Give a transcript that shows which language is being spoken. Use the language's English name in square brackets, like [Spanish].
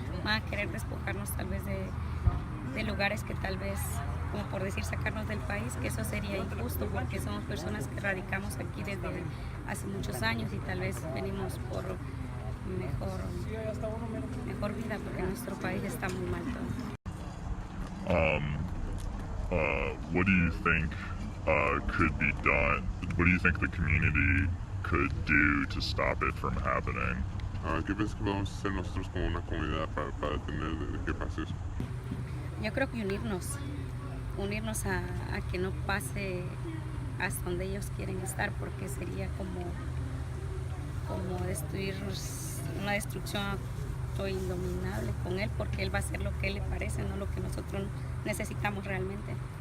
[Spanish] Van a querer despojarnos tal vez de lugares que tal vez, como por decir, sacarnos del país, que eso sería injusto porque somos personas que radicamos aquí desde hace muchos años y tal vez venimos por mejor vida porque nuestro país está muy mal todo. [English] What do you think could be done? What do you think the community could do to stop it from happening? [Spanish] ¿Qué piensas que podemos hacer nosotros como una comunidad para detener de que pase eso? Yo creo que unirnos a que no pase hasta donde ellos quieren estar, porque sería como destruirnos, una destrucción indominable con él, porque él va a hacer lo que él le parece, no lo que nosotros necesitamos realmente.